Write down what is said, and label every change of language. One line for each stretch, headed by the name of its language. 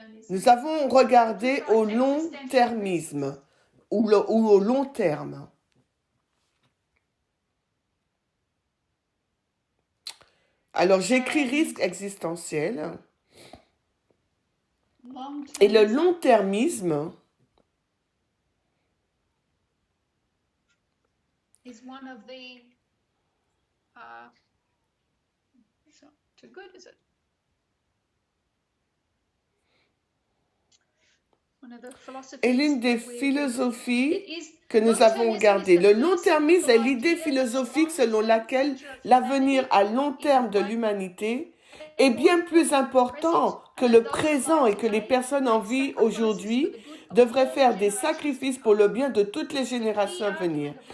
French: Nous avons regardé au long-termisme ou au long terme. Alors, j'écris risque existentiel. Et le long-termisme
English: is one of the it's not too good, is it?
French: Et l'une des philosophies que nous avons regardées. Le long-termisme est l'idée philosophique selon laquelle l'avenir à long terme de l'humanité est bien plus important que le présent et que les personnes en vie aujourd'hui devraient faire des sacrifices pour le bien de toutes les générations à venir.